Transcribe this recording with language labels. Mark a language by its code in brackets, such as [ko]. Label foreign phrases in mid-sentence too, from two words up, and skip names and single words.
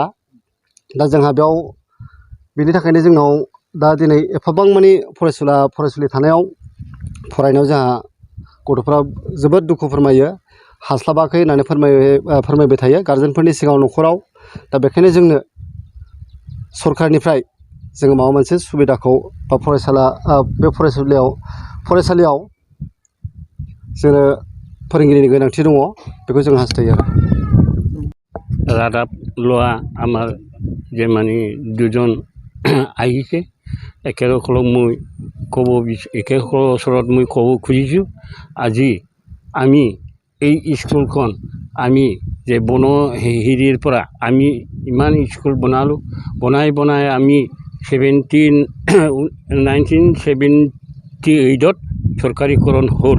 [brx] दा जोंहा बेयाव बेनि थाखायनो जोंनाव दा दिनै एफाबां मानि फरायसुलि थानायाव फरायनायाव जोंहा गथ'फ्रा जोबोद दुखु फोरमायो, हास्लाबाखै होननानै फोरमायबाय थायो गारजेनफोरनि सिगाङाव न'खराव। दा बेखायनो जोंनो सरकारनिफ्राय जोङो माबा मोनसे सुबिदाखौ बा बे फरायसालियाव जोङो फोरोंगिरिनि गोनांथि दङ, बेखौ जों हास्थायो आरो। [as] রাদাব লোৱা আমাৰ যে মানে দুজন আহিছে, একেসকলক মই একেসকলৰ ওচৰত মই ক'ব খুজিছোঁ, আজি আমি এই স্কুলখন আমি যে হেৰিৰ পৰা আমি ইমান স্কুল বনালোঁ, বনাই আমি 1978ত চৰকাৰীকৰণ হ'ল।